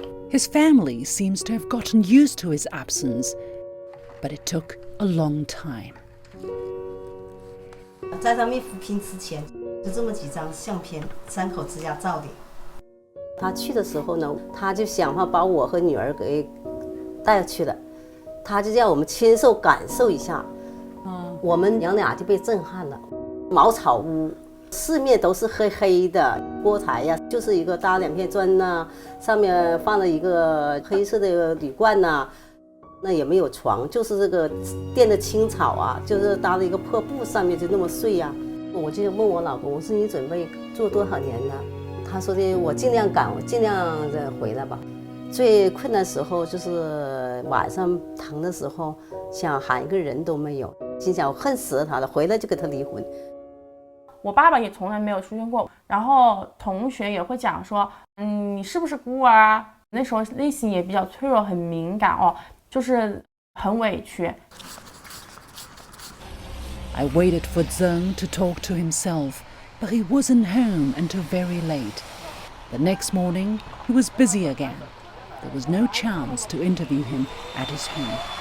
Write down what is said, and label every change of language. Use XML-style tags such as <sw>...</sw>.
<en>His family seems to have gotten used to his absence, but it took a long time.</en> <zh>在他没扶贫之前，就这么几张相片，3口之家照的。他去的时候呢，他就想法把我和女儿给带去了。他就让我们亲手感受一下，我们娘俩就被震撼了。茅草屋，四面都是黑黑的，锅台呀，就是一个搭2片砖呐，上面放了一个黑色的铝罐呐，那也没有床，就是这个垫的青草啊，就是搭了一个破布，上面就那么睡呀。我就问我老公，我说你准备住多少年呢？他说的我尽量赶，我尽量回来吧。最困难时候就是晚上疼的时候，想喊一个人都没有，心想我恨死了他了，回来就跟他离婚。我爸爸也从来没有出现过，然后同学也会讲说，你是不是孤儿啊？那时候内心也比较脆弱，很敏感哦，就是很委屈。</zh> <en>I waited for Zheng to talk to himself, but he wasn't home until very late. The next morning, he was busy again. There was no chance to interview him at his home.</en>